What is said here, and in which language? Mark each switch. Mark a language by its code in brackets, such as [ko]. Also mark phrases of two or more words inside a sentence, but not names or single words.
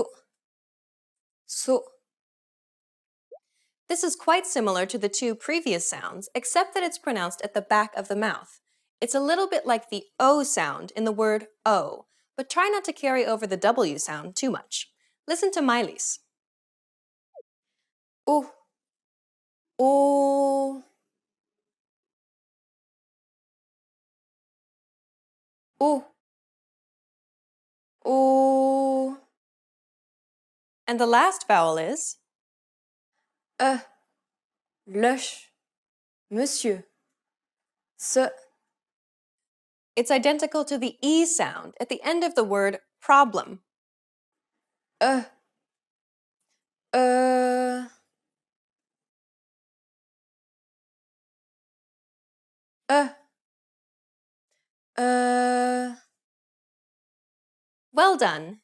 [en] So. This is quite similar to the two previous sounds, except that it's pronounced at the back of the mouth. It's a little bit like the O sound in the word O, but try not to carry over the W sound too much. Listen to Miley's. O. O. O. O. And the last vowel is lech, [fr] monsieur, ce. [en] It's identical to the E sound at the end of the word problem. Uh. Well done!